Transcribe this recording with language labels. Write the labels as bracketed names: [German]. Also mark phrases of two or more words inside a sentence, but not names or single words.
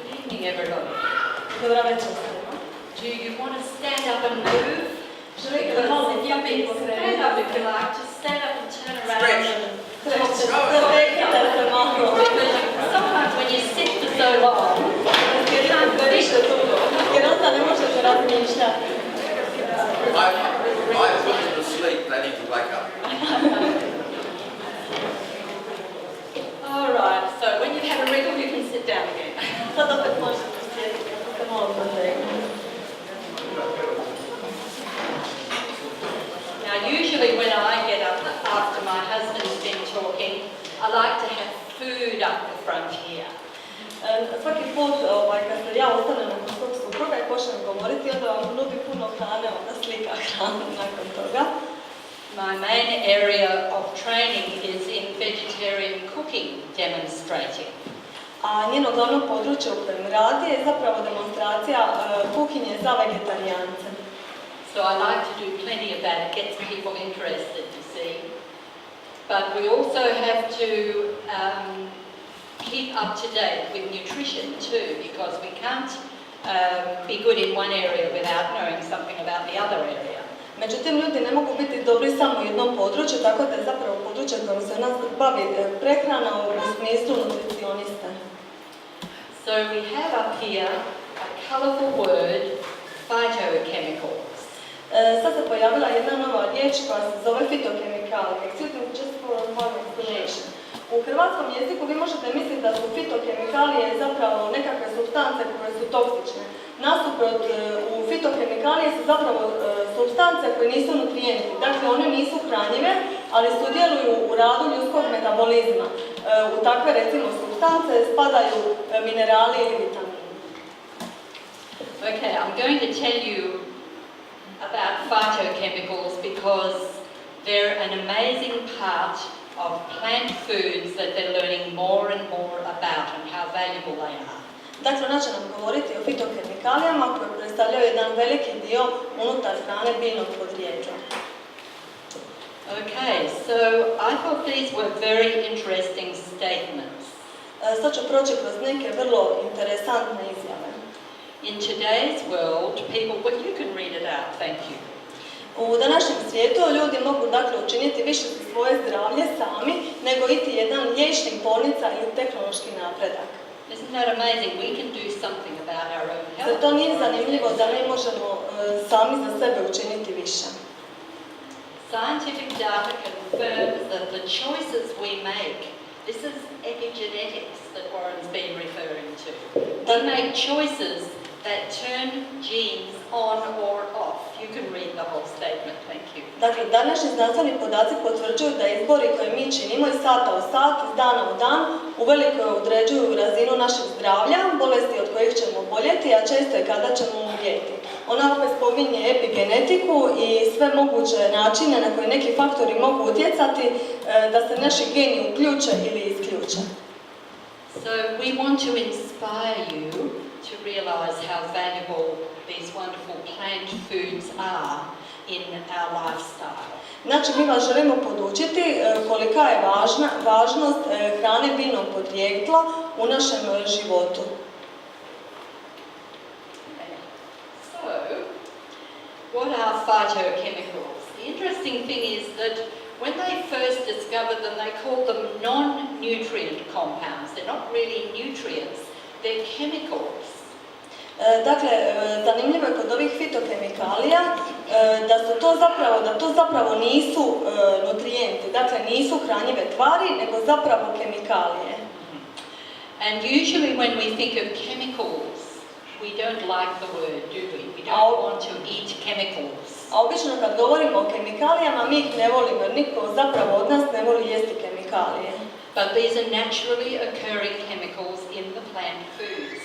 [English] evening, everybody. [Croatian] Dobra večer svima. [English] Do you want to stand up and move? [Croatian] Želite da malo [English] Stand up if you like. Just stand up and turn around. Sometimes when you sit for so long, you can't think. [Croatian] Jer onda ne možete razmišljati. [English] I put them to sleep, they need to wake up. Alright, so when you've had a wriggle, you can sit down again. [Croatian] Sad opet možete sjediti, ako se malo protegnete. [English] Now, usually when I get up after my husband's been talking, I like to have food up the front here. [Croatian] Svaki put kad se ja ostanem nakon svog supruga i počnem govoriti, onda vam nudi puno hrane, onda slika hranu nakon toga. [English] My main area of training is in vegetarian cooking demonstrating. [Croatian] A njeno glavno područje u kojem radi je zapravo demonstracija kuhinje za vegetarijance. [English] So I like to do plenty of that. It gets people interested, you see. But we also have to keep up to date with nutrition too, because we can't be good in one area without knowing something about the other area. [Croatian] Međutim, ljudi ne mogu biti dobri samo u jednom području, tako da je zapravo područje kojim se nas bavi prehrana u smislu nutricionista. [English] So we have up here a colourful word, phytochemicals. [Croatian] Sad se pojavila jedna nova riječ koja se zove fitokemikalije. [English] Excuse me, just for one explanation. [Croatian] U hrvatskom jeziku vi možete misliti da su fitokemikalije zapravo nekakve supstance koje su toksične. Nasuprot, u fitokemikalije su zapravo supstance koje nisu nutrijenti. Dakle, one nisu hranjive, ali sudjeluju u radu ljudskog metabolizma. U takve, recimo, supstance spadaju minerali ili vitamini. [English] Okay, I'm going to tell you about phytochemicals because they're an amazing part of plant foods that they're learning more and more about and how valuable they are. [Croatian] Dakle, ona će nam govoriti o fitokemikalijama koje predstavljaju jedan veliki dio unutar hrane biljnog podrijetla. [English] Okay, so I thought these were very interesting statements. [Croatian] Sad ću proći kroz neke vrlo interesantne izjave. [English] In today's world, people, well, you can read it out, thank you. [Croatian] U današnjem svijetu ljudi mogu dakle učiniti više za svoje zdravlje sami nego iti jedan liječnik, bolnica ili tehnološki napredak. [English] Isn't that amazing? We can do something about our own health. [Croatian] Zar to nije zanimljivo da mi možemo sami za sebe učiniti više? [English] Scientific data confirms that the choices we make, this is epigenetics that Warren's been referring to. We make choices that turn genes on or off. You can read the whole statement, thank you. [Croatian] Dakle, današnji znanstveni podaci potvrđuju da izbori koje mi činimo iz sata u sat, iz dana u dan, uveliko određuju razinu našeg zdravlja, bolesti od kojih ćemo boljeti, a često i kada ćemo umrijeti. Ona opet spominje epigenetiku i sve moguće načine na koje neki faktori mogu utjecati da se naši geni uključe ili isključe. [English] So we want to inspire you to realize how valuable these wonderful plant foods are in our lifestyle. [Croatian] Znači, mi vas želimo podučiti kolika je važnost hrane biljnog podrijetla u našem životu. [English] So, what are phytochemicals? The interesting thing is that when they first discovered them, they called them non-nutrient compounds. They're not really nutrients, they're chemicals. [Croatian] Dakle, zanimljivo je kod ovih fitokemikalija da to zapravo nisu nutrijenti, dakle nisu hranjive tvari, nego zapravo kemikalije. [English] And usually when we think of chemicals, we don't like the word, do we? We don't want to eat chemicals. [Croatian] A obično kad govorimo o kemikalijama, mi ih ne volimo, jer niko zapravo od nas ne voli jesti kemikalije. [English] But these are naturally occurring chemicals in the plant foods.